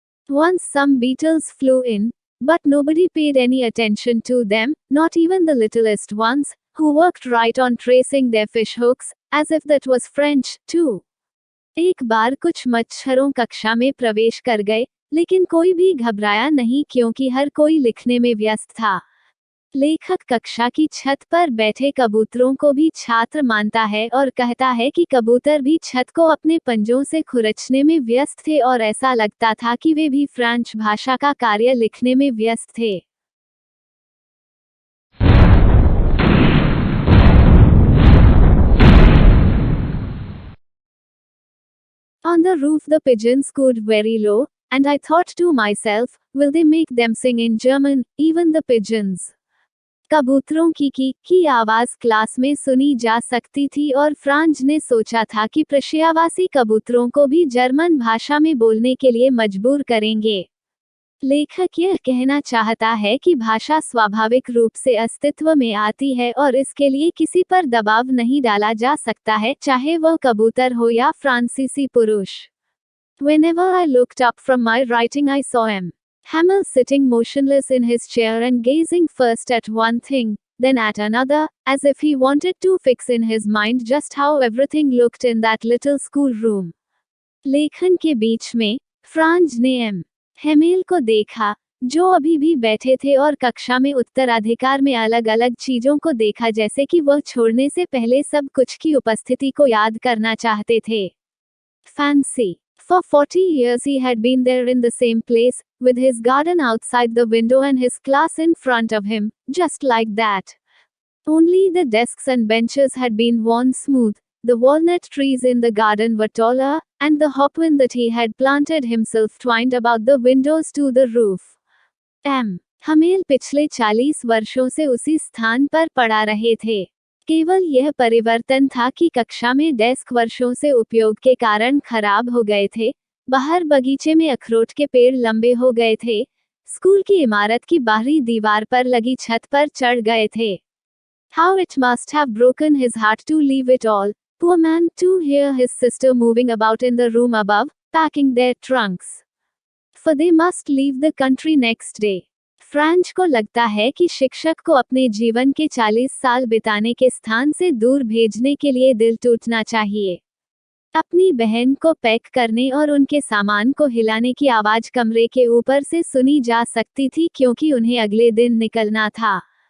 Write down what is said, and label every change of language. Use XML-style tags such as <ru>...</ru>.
<en>Once some beetles flew in, but nobody paid any attention to them, not even the littlest ones, who worked right on tracing their fish hooks, as if that was French, too.</en> <hi>एक बार कुछ मच्छरों कक्षा में प्रवेश कर गए, लेकिन कोई भी घबराया नहीं क्योंकि हर कोई लिखने में व्यस्त था। लेखक कक्षा की छत पर बैठे कबूतरों को भी छात्र मानता है और कहता है कि कबूतर भी छत को अपने पंजों से खुरचने में व्यस्त थे और ऐसा लगता था कि वे भी फ्रेंच भाषा का कार्य लिखने में व्यस्त थे।</hi> <en>On the roof the pigeons cooed very low, and I thought to myself, will they make them sing in German, even the pigeons?</en> <hi>कबूतरों की आवाज क्लास में सुनी जा सकती थी और फ्रांज ने सोचा था कि प्रशियावासी कबूतरों को भी जर्मन भाषा में बोलने के लिए मजबूर करेंगे। लेखक यह कहना चाहता है कि भाषा स्वाभाविक रूप से अस्तित्व में आती है और इसके लिए किसी पर दबाव नहीं डाला जा सकता है, चाहे वह कबूतर हो या फ्रांसीसी पुरुष।</hi> <en>Whenever I looked up from my writing, I saw Hamel sitting motionless in his chair and gazing first at one thing, then at another, as if he wanted to fix in his mind just how everything looked in that little schoolroom.</en> <hi>लेखन के बीच में Franz ने Hamel को देखा, जो अभी भी बैठे थे और कक्षा में उत्तराधिकार में अलग अलग चीजों को देखा, जैसे कि वह छोड़ने से पहले सब कुछ की उपस्थिति को याद करना चाहते थे।</hi> <en>Fancy. For 40 years he had been there in the same place, with his garden outside the window and his class in front of him, just like that. Only the desks and benches had been worn smooth, the walnut trees in the garden were taller, and the hopwin that he had planted himself twined about the windows to the roof.</en> <hi>Humble पिछले 40 वर्षों से उसी स्थान पर पढ़ा रहे थे। केवल यह परिवर्तन था कि कक्षा में डेस्क वर्षों से उपयोग के कारण खराब हो गए थे, बाहर बगीचे में अखरोट के पेड़ लंबे हो गए थे, स्कूल की इमारत की बाहरी दीवार पर लगी छत पर चढ़ गए थे।</hi> <en>How it must have broken his heart to leave it all, poor man, to hear his sister moving about in the room above, packing their trunks. For they must leave the country next day.</en> <hi>Franz को लगता है कि शिक्षक को अपने जीवन के 40 साल बिताने के स्थान से दूर भेजने के लिए दिल टूटना चाहिए। अपनी बहन को पैक करने और उनके सामान को हिलाने की आवाज कमरे के ऊपर से सुनी जा सकती थी, क्योंकि उन्हें अगले दिन निकलना था।</hi>